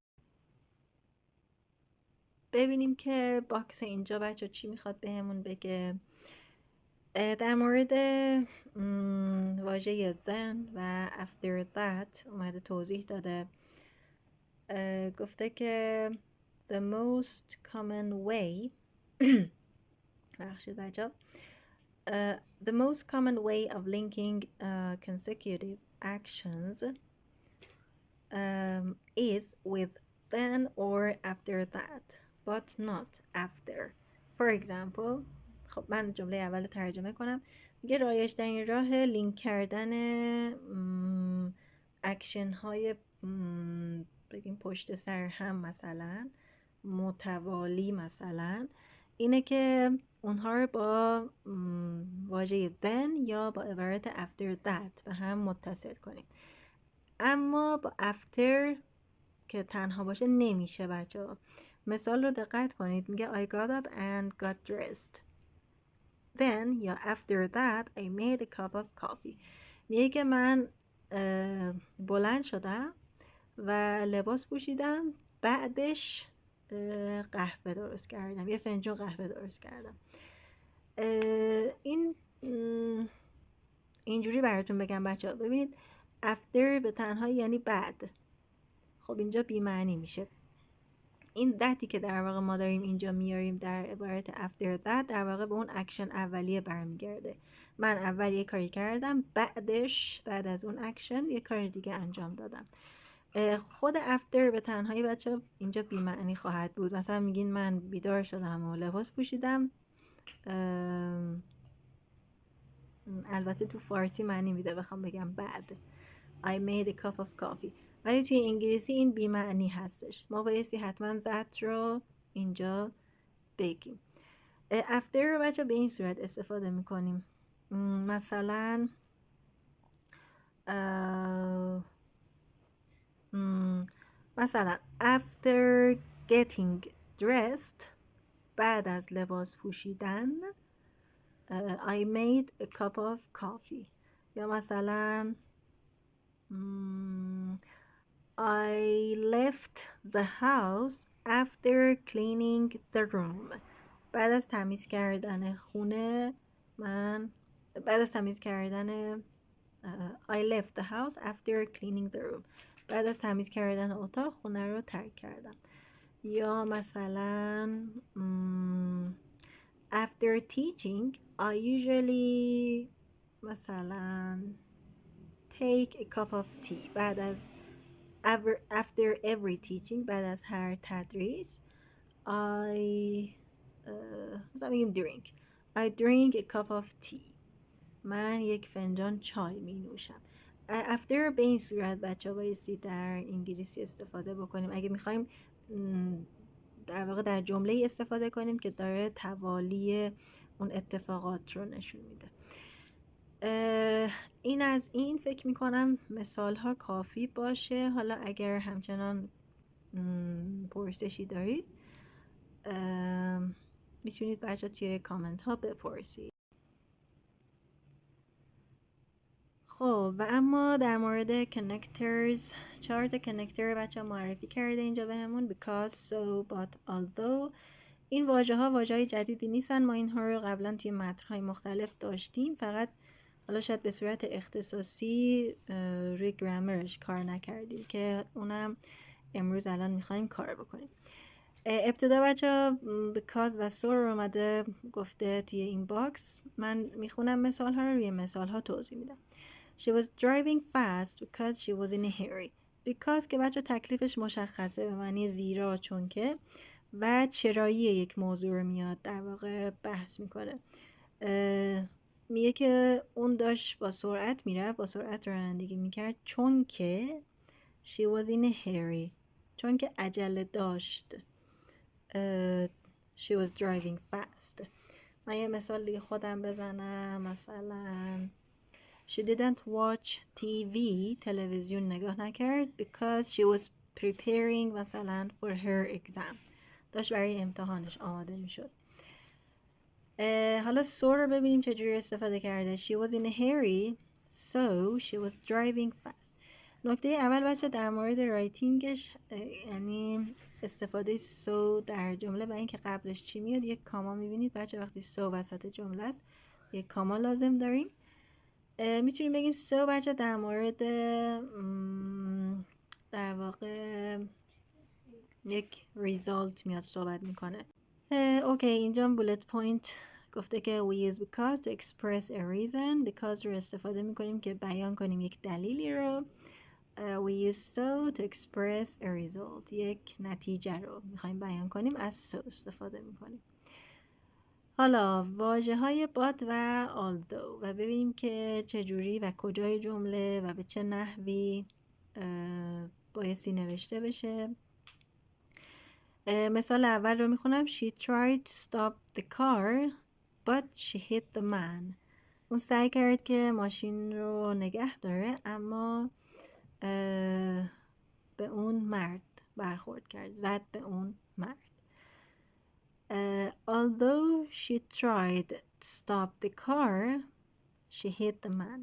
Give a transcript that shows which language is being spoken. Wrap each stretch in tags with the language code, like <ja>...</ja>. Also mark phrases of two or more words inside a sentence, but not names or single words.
<fa>ببینیم که باکس اینجا بچه چی میخواد بهمون بگه. در مورد واژه then و</fa> <en>after that</en> <fa>اومده توضیح داده. گفته که</fa> <en>the most common way</en> <fa>بخشید بچه</fa> <en>the most common way of linking consecutive actions is with then or after that but not after. For example،</en> <fa>خب من جمله اول ترجمه کنم. میگه رایج ترین راه لینک کردن اکشن های بگیم پشت سر هم مثلا متوالی مثلا اینه که اونها رو با واژه then یا با عبارت</fa> <en>after that</en> <fa>به هم متصل کنیم. اما با after که تنها باشه نمیشه بچه ها. مثال رو دقت کنید. میگه</fa> <en>I got up and got dressed. Then یا after that I made a cup of coffee.</en> <fa>میگه که من بلند شدم و لباس پوشیدم، بعدش قهوه درست کردم، یه فنجون قهوه درست کردم. این اینجوری براتون بگم بچه ها. ببینید after به تنهایی یعنی بعد. خب اینجا بی معنی میشه. این دتی که در واقع ما داریم اینجا میاریم در عبارت</fa> <en>after that</en> <fa>در واقع به اون اکشن اولیه برمیگرده. من اول یه کاری کردم، بعدش بعد از اون اکشن یه کار دیگه انجام دادم. خود after به تنهایی بچه اینجا بی معنی خواهد بود. مثلا میگین من بیدار شدم و لباس پوشیدم، البته تو فارسی معنی میده بخوام بگم بعد</fa> <en>I made a cup of coffee،</en> <fa>ولی توی انگلیسی این بی معنی هستش. ما بایستی حتما that رو اینجا بگیم. after رو بچه به این صورت استفاده میکنیم.</fa> <en>مثلا مثلا after getting dressed،</en> <fa>بعد از لباس پوشیدن</fa> <en>I made a cup of coffee.</en> <fa>یا مثلا</fa> <en>I left the house after cleaning the room.</en> <fa>بعد از تمیز کردن خونه بعد از تمیز کردن</fa> <en>I left the house after cleaning the room.</en> <fa>بعد از تمیز کردن اتاق خونه رو ترک کردم. یا مثلا</fa> <en>after teaching I usually مثلا take a cup of tea.</en> <fa>بعد از</fa> <en>after every teaching</en> <fa>بعد از هر تدریس مثلا بگیم</fa> <en>I drink a cup of tea.</en> <fa>من یک فنجان چای می نوشم. after به این صورت بچه بایستی در انگلیسی استفاده بکنیم اگه میخوایم در واقع در جمله استفاده کنیم که داره توالی اون اتفاقات رو نشون میده. این از این فکر میکنم مثال ها کافی باشه. حالا اگر همچنان پرسشی دارید میتونید بچه توی کامنت ها بپرسید. خب و اما در مورد connectors 4 تا connector بچه معرفی کرده اینجا بهمون</fa> <en>because, so, but,</en> <fa>although. این واژه های جدیدی نیستن. ما اینها رو قبلا توی متن‌های مختلف داشتیم، فقط حالا شاید به صورت اختصاصی روی گرامرش کار نکردیم که اونم امروز الان میخوایم کار بکنیم. ابتدا بچه because و so رو اومده گفته توی این باکس. من میخونم مثال ها رو، روی مثال ها توضیح میدم.</fa> <en>She was driving fast because she was in a hurry.</en> <fa>Because که بچه تکلیفش مشخصه به معنی زیرا، چون که، و چرایی یک موضوع رو میاد در واقع بحث میکنه. میگه که اون داشت با سرعت میره، با سرعت رانندگی میکرد چون که</fa> <en>she was in a hurry،</en> <fa>چون که عجله داشت.</fa> <en>she was driving fast.</en> <fa>من یه مثال دیگه خودم بزنم.</fa> <en>مثلا she didn't watch TV،</en> <fa>تلویزیون نگاه نکرد</fa> <en>because she was preparing</en> <fa>مثلا</fa> <en>for her exam،</en> <fa>داشت برای امتحانش آماده میشد. حالا so رو ببینیم چجوری استفاده کرده.</fa> <en>she was in a hurry so she was driving fast.</en> <fa>نکته اول بچه در مورد رایتینگش، یعنی استفاده so در جمله و اینکه قبلش چی میاد، یک کاما میبینید بچه. وقتی so وسط جمله است یک کاما لازم داریم. میتونیم بگیم so بچه در مورد در واقع یک result میاد صحبت میکنه. اوکی، اینجا بولت پوینت گفته که</fa> <en>we use because to express a reason.</en> <fa>because رو استفاده میکنیم که بیان کنیم یک دلیلی رو.</fa> <en>we use so to express a result،</en> <fa>یک نتیجه رو میخوایم بیان کنیم، از so استفاده میکنیم. حالا واژه های but و although و ببینیم که چجوری و کجای جمله و به چه نحوی بایستی نوشته بشه. مثال اول رو میخونم.</fa> <en>she tried to stop the car but she hit the man.</en> <fa>اون سعی کرد که ماشین رو نگه داره اما به اون مرد برخورد کرد، زد به اون مرد.</fa> <en>although she tried to stop the car she hit the man.</en>